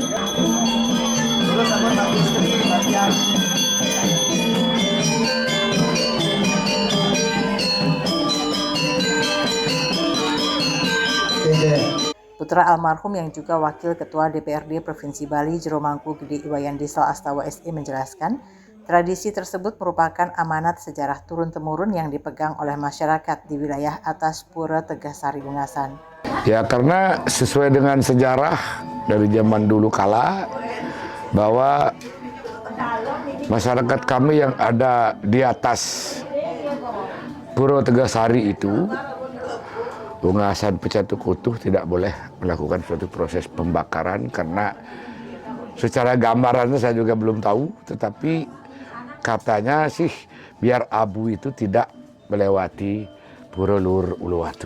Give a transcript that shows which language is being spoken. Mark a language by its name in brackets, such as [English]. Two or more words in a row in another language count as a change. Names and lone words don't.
[Indonesian] Terus apa lagi istri-istrinya? Putra almarhum yang juga Wakil Ketua DPRD Provinsi Bali Jero Mangku Gede Iwayandisal Astawa SE menjelaskan, tradisi tersebut merupakan amanat sejarah turun-temurun yang dipegang oleh masyarakat di wilayah atas Pura Tegasari Ungasan. Ya, karena sesuai dengan sejarah dari zaman dulu kala bahwa masyarakat kami yang ada di atas Pura Tegasari itu, Ungasan Pecatuk Utuh tidak boleh melakukan suatu proses pembakaran karena secara gambarannya saya juga belum tahu, tetapi katanya sih biar abu itu tidak melewati Pura Luhur Uluwatu.